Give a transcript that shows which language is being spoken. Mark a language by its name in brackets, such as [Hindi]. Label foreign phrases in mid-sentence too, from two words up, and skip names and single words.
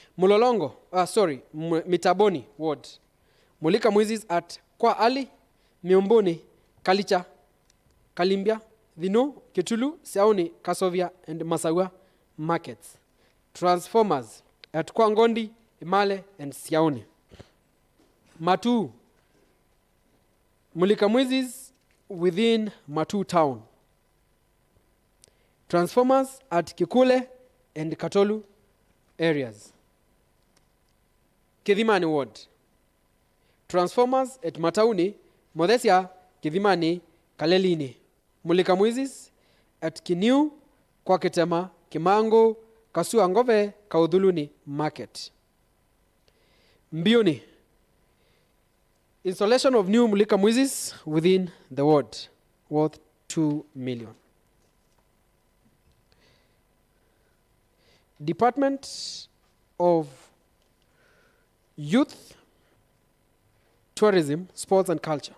[English] Mulolongo, Mitaboni ward. Mulika Mwizi's at Kwa Ali, Miomboni, Kalicha, Kalimbia, Vino, Kitulu, Siaoni, Kasovia, and Masawa markets. Transformers at Kwangondi, Imale, and Siaoni. Matu, Mulika Mwizi's within Matu town. Transformers at Kikule and Katolu areas. Kidhimani ward. Transformers at Matauni, Modesia, Kidhimani, Kalelini. Mulika Mwizi's at Kiniu, Kwaketema, Kimango, Kasuangove, Kaudhuluni market. Mbioni. Installation of new Mulika Mwizi's within the ward, worth 2 million. Department of Youth, Tourism, Sports and Culture.